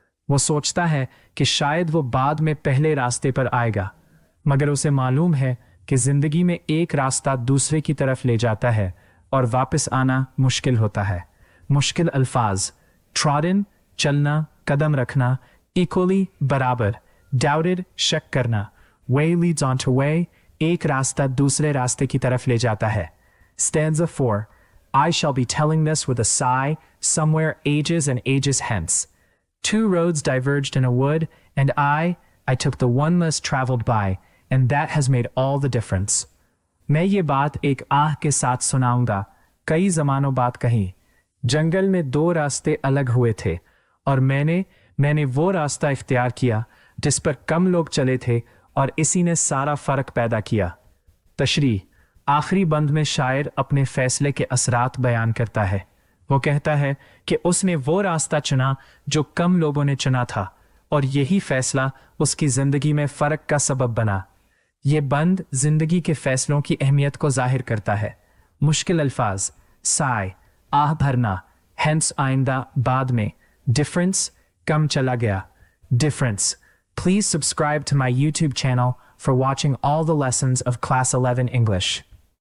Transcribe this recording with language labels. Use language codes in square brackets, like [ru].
[hi] वो सोचता है कि शायद वो बाद में पहले रास्ते पर आएगा, मगर उसे मालूम है कि जिंदगी में एक रास्ता दूसरे की तरफ ले जाता है और वापस आना मुश्किल होता है। मुश्किल अल्फाज, ट्रॉडन चलना, कदम रखना, इक्वली बराबर, डाउटेड शक करना, [en] way leads on to way [hi] एक रास्ता दूसरे रास्ते की तरफ ले जाता है। [en] Stanza 4. I shall be telling this with a sigh somewhere ages and ages hence. Two roads diverged in a wood, and I took the one less traveled by, and that has made all the difference. [hi] मैं ये बात एक आह के साथ सुनाऊंगा, कई जमानों बाद कहीं। जंगल में दो रास्ते अलग हुए थे, और मैंने वो रास्ता इख्तियार किया जिस पर कम लोग चले थे, और इसी ने सारा फर्क पैदा किया। तशरीह, आखिरी बंद में शायर अपने फैसले के असरात बयान करता है। वो कहता है कि उसने वो रास्ता चुना जो कम लोगों ने चुना था, और यही फैसला उसकी जिंदगी में फर्क का सबब बना। ये बंद जिंदगी के फैसलों की अहमियत को जाहिर करता है। मुश्किल अल्फाज, साय आह भरना, हेंस आइंदा बाद में, डिफरेंस कम चला गया, difference. [en] Please subscribe to my YouTube channel for watching all the lessons of Class 11 English.